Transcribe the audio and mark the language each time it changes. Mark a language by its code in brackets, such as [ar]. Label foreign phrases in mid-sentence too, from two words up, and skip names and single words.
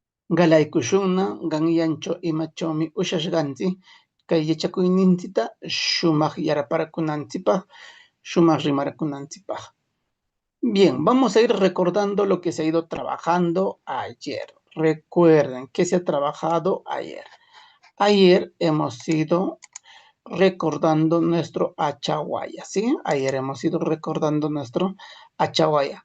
[qu] Galaykushunna qanyancho imachomi ushashqanchik kay yachakuyninchikta shumaq yaraparakunanchikpaq, shumaq rimarakunanchikpaq. [es] Bien, vamos a ir recordando lo que se ha ido trabajando ayer. Recuerden, ¿qué se ha trabajado ayer? Ayer hemos ido recordando nuestro Achaguaya, ¿sí? Ayer hemos ido recordando nuestro Achaguaya.